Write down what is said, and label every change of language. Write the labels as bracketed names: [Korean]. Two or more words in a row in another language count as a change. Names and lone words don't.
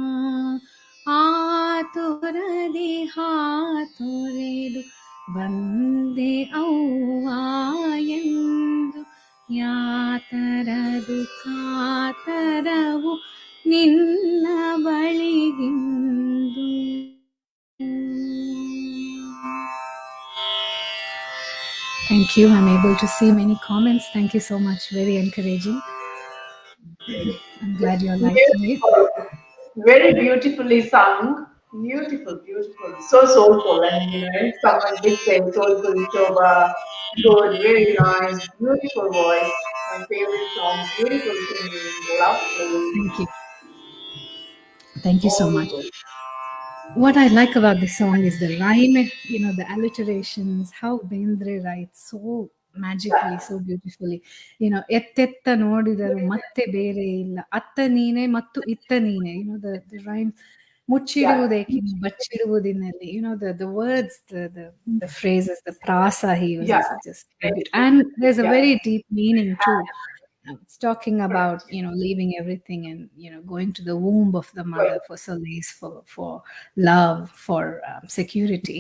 [Kannada] ಆತುರದಿ ಹಾತೊರೆದು ಬಂದೆ ಅವ್ವ ಎಂದು ಯಾತರದು ಕಾತರವು ನಿನ್ನ ಬಳಿಗಿಂದು. [English] Thank you. I'm able to see many comments. Thank you so much. Very encouraging. I'm glad you're liking it. Very beautifully sung. Beautiful, beautiful. So soulful. And, someone did say soulful, Shobha. Good, very nice, beautiful voice. My favorite song. Beautiful singing. Lovely. Thank you. Thank you so All much. good. What I like about this song is the rhyme, the alliterations, how Bendre writes so magically, so beautifully. [Kannada] ಎತ್ತೆತ್ತ ನೋಡಿದರು ಮತ್ತೆ ಬೇರೆ ಇಲ್ಲ, ಅತ್ತ ನೀನೆ ಮತ್ತು ಇತ್ತ ನೀನೆ. [English] The rhyme, [Kannada] ಮುಚ್ಚಿಡುವುದೇಕಿನ್ನು ಬಚ್ಚಿಡುವುದಿನಲ್ಲಿ. [English] The words, the phrases, the prasa he uses, Yeah. is just beautiful. And there's a very deep meaning too. It's talking about, Correct. leaving everything and, going to the womb of the mother for solace, for love, for security.